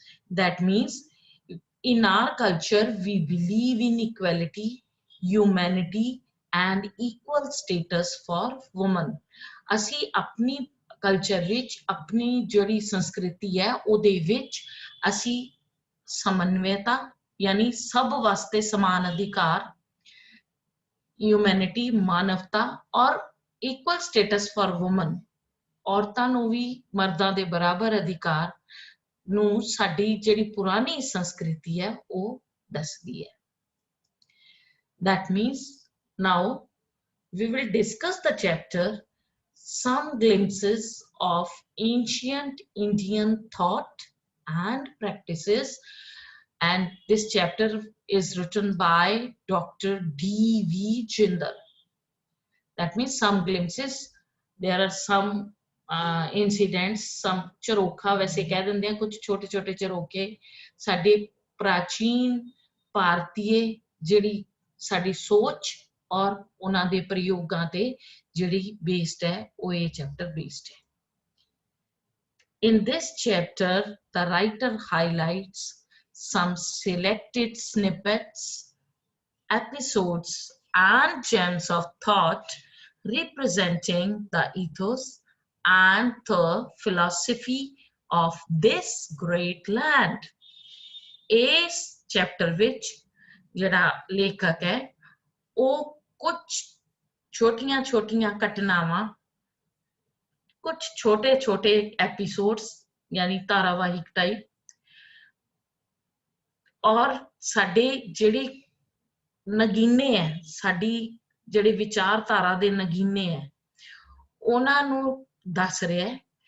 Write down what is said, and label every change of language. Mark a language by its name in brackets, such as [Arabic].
[English] That means in our culture we believe in equality, humanity and equal status for women. [Punjabi] ਅਸੀਂ ਆਪਣੀ culture ਵਿੱਚ ਆਪਣੀ ਜਿਹੜੀ ਸੰਸਕ੍ਰਿਤੀ ਹੈ ਉਹਦੇ ਵਿੱਚ ਅਸੀਂ ਸਮਨਵਯਤਾ ਯਾਨੀ ਸਭ ਵਾਸਤੇ ਸਮਾਨ ਅਧਿਕਾਰ, ਹਿਊਮੈਨਿਟੀ ਮਾਨਵਤਾ ਔਰ ਇਕੁਅਲ ਸਟੇਟਸ ਫॉर ਵੂਮਨ, ਔਰਤਾਂ ਨੂੰ ਵੀ ਮਰਦਾਂ ਦੇ ਬਰਾਬਰ ਅਧਿਕਾਰ ਨੂੰ ਸਾਡੀ ਜਿਹੜੀ ਪੁਰਾਣੀ ਸੰਸਕ੍ਰਿਤੀ ਹੈ ਉਹ ਦੱਸਦੀ ਹੈ. [English] That means now we will discuss the chapter some glimpses of ancient Indian thought and practices, and this chapter is written by Dr. D.V. Jindal. That means some glimpses. There are some incidents, some [Punjabi] ਝਰੋਖਾ ਵੈਸੇ ਕਹਿ ਦਿੰਦੇ ਆ, ਕੁਝ ਛੋਟੇ ਛੋਟੇ ਝਰੋਕੇ ਸਾਡੇ ਪ੍ਰਾਚੀਨ ਭਾਰਤੀਏ ਜਿਹੜੀ ਸਾਡੀ ਸੋਚ ਔਰ ਉਹਨਾਂ ਦੇ ਪ੍ਰਯੋਗਾਂ ਤੇ ਜਿਹੜੀ ਬੇਸਡ ਹੈ ਉਹ ਇਹ ਚੈਪਟਰ ਬੇਸਡ ਹੈ. [English] In this chapter the writer highlights some selected snippets, episodes and gems of thought representing the ethos and the philosophy of this great land. [Punjabi] ਇਸ ਚੈਪਟਰ ਵਿੱਚ ਜਿਹੜਾ ਲੇਖਕ ਹੈ ਉਹ ਕੁਝ ਛੋਟੀਆਂ ਛੋਟੀਆਂ ਘਟਨਾਵਾਂ, ਕੁਝ ਛੋਟੇ ਛੋਟੇ ਐਪੀਸੋਡਸ ਯਾਨੀ ਧਾਰਾਵਾਹਿਕ ਟਾਈਪ, ਔਰ ਸਾਡੇ ਜਿਹੜੇ ਨਗੀਨੇ ਹੈ, ਸਾਡੀ ਜਿਹੜੇ ਵਿਚਾਰਧਾਰਾ ਦੇ ਨਗੀਨੇ ਹੈ, ਉਹਨਾਂ ਨੂੰ ਦੱਸ ਰਿਹਾ ਹੈ.